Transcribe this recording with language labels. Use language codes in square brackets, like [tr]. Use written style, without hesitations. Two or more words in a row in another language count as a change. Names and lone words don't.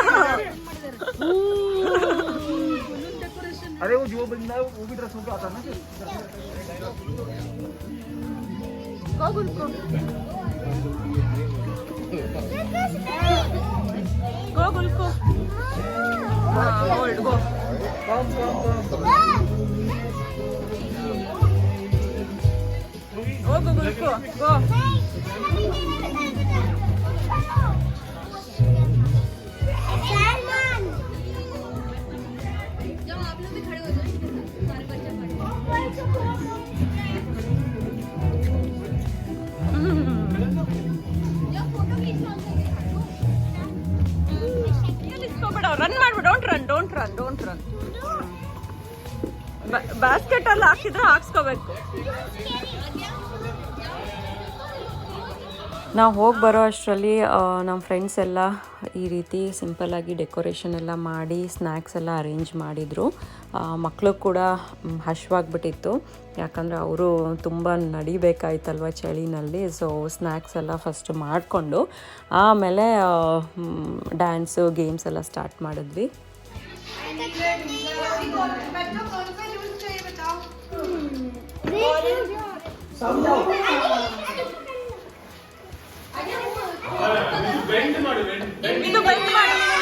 [hi] अरे वो जो बंदा है वो भी ड्रेस होकर आता है ना [en] Go Gulko. Hold, go. Go Gulko, go. [hi] जब आप लोग भी खड़े हो जाओ सारे बच्चे जब फोटो खींचना [kn] ರನ್ ಮಾಡ್ಬಿಡು. [en] don't run. [kn] ಬ್ಯಾಸ್ಕೆಟ್ ಅಲ್ಲಿ ಹಾಕಿದ್ರೆ ಹಾಕ್ಸ್ಕೋಬೇಕು. ನಾವು ಹೋಗಿ ಬರೋ ಅಷ್ಟರಲ್ಲಿ ನಮ್ಮ ಫ್ರೆಂಡ್ಸ್ ಎಲ್ಲ ಈ ರೀತಿ ಸಿಂಪಲ್ಲಾಗಿ ಡೆಕೋರೇಷನ್ ಎಲ್ಲ ಮಾಡಿ ಸ್ನ್ಯಾಕ್ಸ್ ಎಲ್ಲ ಅರೇಂಜ್ ಮಾಡಿದರು. ಮಕ್ಕಳು ಕೂಡ ಹಶ್ವಾಗಿಬಿಟ್ಟಿತ್ತು, ಯಾಕಂದರೆ ಅವರು ತುಂಬ ನಡಿಬೇಕಾಯ್ತಲ್ವ ಚಳಿನಲ್ಲಿ. ಸೊ ಸ್ನ್ಯಾಕ್ಸ್ ಎಲ್ಲ ಫಸ್ಟ್ ಮಾಡಿಕೊಂಡು ಆಮೇಲೆ [en] dance games [kn] ಎಲ್ಲ ಸ್ಟಾರ್ಟ್ ಮಾಡಿದ್ವಿ. [hi] बच्चों कौन सा जूस चाहिए बताओ? [kn] ಬೆಂಡ್ ಮಾಡು ಬೆಂಡ್ ಇದು ಬೆಂಡ್ ಮಾಡಿ